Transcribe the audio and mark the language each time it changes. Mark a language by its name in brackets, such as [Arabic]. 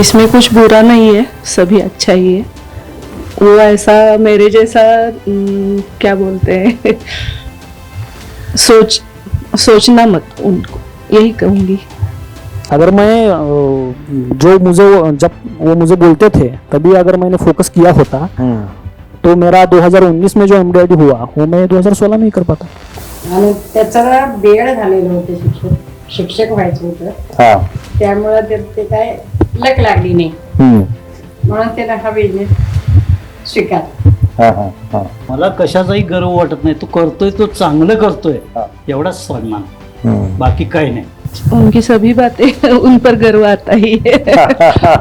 [Hindi] इसमें कुछ बुरा नहीं है, सभी अच्छा ही है। वो ऐसा मेरे जैसा क्या बोलते हैं सोचना मत उनको, यही कहूँगी। अगर मैं जब वो मुझे बोलते थे तभी अगर मैंने फोकस किया होता तो मेरा 2019 में जो MBIT हुआ वो मैं 2016 में ही कर पाता। [Marathi] आणि त्याचं बेड झालेलं होतं, शिक्षक व्हायचं होतं, त्यामुळे ते काय लक लागली नाही, म्हणून त्याला हा बिझनेस स्वीकारला। मला कशाचाही गर्व वाटत नाही, तो करतोय तो चांगलं करतोय एवढाच सन्मान, बाकी काही नाही। [Hindi] उनकी सभी बातें उन पर गर्व आता ही है।